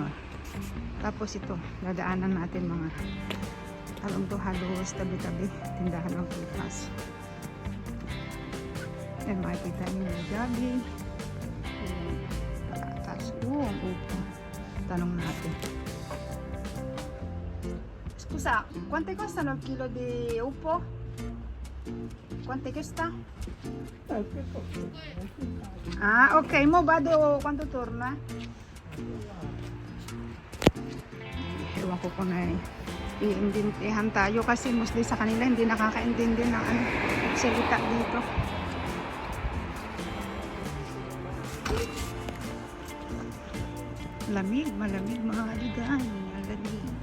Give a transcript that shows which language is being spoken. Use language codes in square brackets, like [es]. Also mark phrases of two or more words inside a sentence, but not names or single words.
[tl] Tapos ito, dadaanan natin mga talong to, halos tabi-tabi tindahan ng prutas. Yan, makikita niyo yung gabi. Ang upo. Tanong natin. [it] Scusa, quanto costano il chilo di upo? Quanto costa? Ah, ok, mo vado quanto torna? [tl] Ewan ko kung iintindihan tayo kasi mostly sa kanila hindi nakakaintindi ng salita dito. Malamig mga kaligan, malamig.